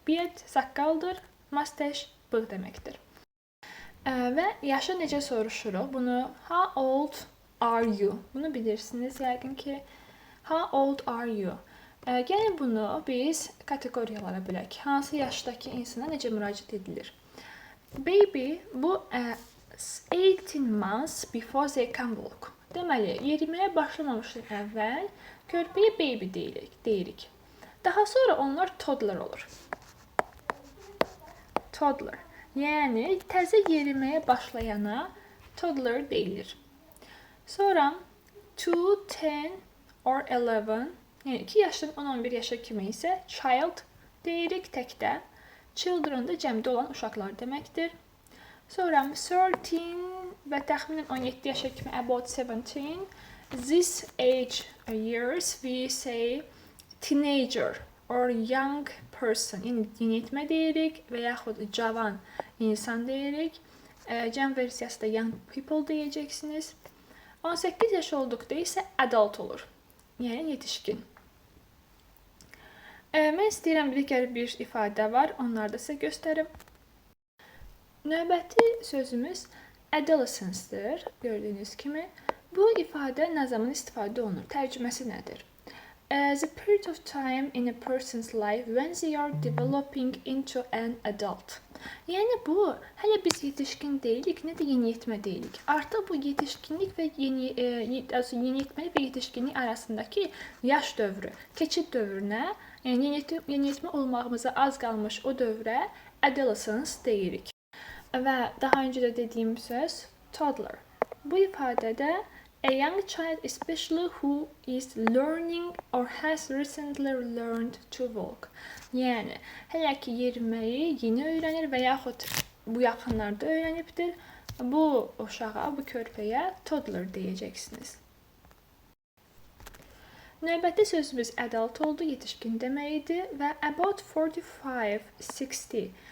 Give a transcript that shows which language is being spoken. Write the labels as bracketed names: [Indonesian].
[Azerbaijani] Biet saqqaldır, mustache bığ deməkdir. Və yaşı necə soruşuruq? Bunu how old are you? Bunu bilirsiniz yəqin ki. How old are you? Gəlin bunu biz kateqoriyalara bölək. Hansı yaşdakı insana necə müraciət edilir? [English] Baby, bu 18 months before they can walk. [Azerbaijani] Deməli, yeriməyə başlamamışdan əvvəl körpəyə baby deyirik. Daha sonra onlar toddler olur. Toddler. Yəni, təzə yeriməyə başlayana toddler deyilir. Sonra 2, 10 or 11, yəni 2 yaşdan 10-11 yaşa kimi isə child deyirik təkdə. Children da cəmdə olan uşaqlar deməkdir. Sonra 13 və təxminən 17 yaşa kimi about 17. [English] This age years we say teenager or young person. [Azerbaijani] Yəni yeniyetmə deyirik və yaxud cavan insan deyirik. Cəm versiyası da young people deyəcəksiniz. 18 yaş olduqda isə adult olur. Yəni yetişkin. Mən istəyirəm bir ifadə var. Onları da sizə göstərim. Növbəti sözümüz adolescence-dir. Gördüyünüz kimi. Bu ifadə nə zaman istifadə olunur? Tərcüməsi nədir? [English] The period of time in a person's life when they are developing into an adult. [Azerbaijani] Yəni bu, hələ biz yetişkin deyilik, nə də yeniyetmə deyilik. Artıq bu yetişkinlik və yeniyetmə və yetişkinlik arasındakı yaş dövrü, keçid dövrünə, yəni yeniyetmə olmağımıza az qalmış o dövrə adolescence deyirik. Və daha öncə də dediyim söz toddler. [English] Bu ifadədə a young child especially who is learning or has recently learned to walk. [Azerbaijani] Yəni, hələ ki yeriməyi yeni öyrənir və yaxud bu yaxınlarda öyrənibdir. Bu uşağa, bu körpəyə toddler deyəcəksiniz. Növbəti sözümüz adult oldu, yetişkin deməkdir və about 45-60.